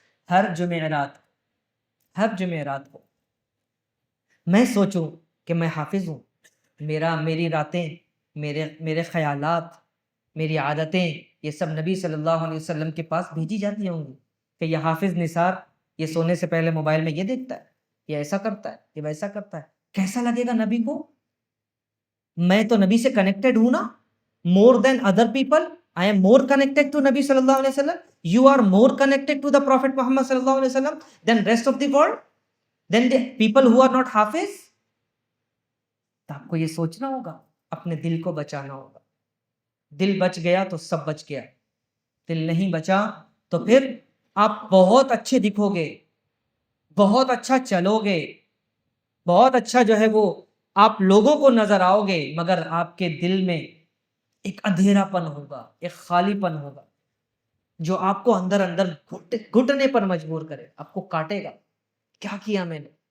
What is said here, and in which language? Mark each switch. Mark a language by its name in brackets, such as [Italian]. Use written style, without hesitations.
[Urdu] ہر جمعرات، ہر جمعرات کو۔ میں سوچوں کہ میں حافظ ہوں، میری راتیں، میرے خیالات، میری عادتیں، یہ سب نبی صلی اللہ علیہ وسلم کے پاس بھیجی جاتی ہوں گی کہ یہ حافظ نثار یہ سونے سے پہلے موبائل میں یہ دیکھتا ہے، یہ ایسا کرتا ہے، یہ ویسا کرتا ہے۔ کیسا لگے گا نبی کو؟ میں تو نبی سے کنیکٹڈ ہوں نا، [English] more than other people, I am more connected to [Urdu] نبی صلی اللہ علیہ وسلم. [English] You are more connected to the Prophet Muhammad صلی اللہ علیہ وسلم than rest of the world, than the people who are not حافظ. [Urdu] تو آپ کو یہ سوچنا ہوگا، اپنے دل کو بچانا ہوگا۔ دل بچ گیا تو سب بچ گیا، دل نہیں بچا تو پھر آپ بہت اچھے دکھو گے، بہت اچھا چلو گے، بہت اچھا جو ہے وہ آپ لوگوں کو نظر آؤ گے، مگر آپ کے دل میں ایک اندھیرا پن ہوگا، ایک خالی پن ہوگا جو آپ کو اندر اندر گھٹنے پر مجبور کرے، آپ کو کاٹے گا، کیا کیا میں نے۔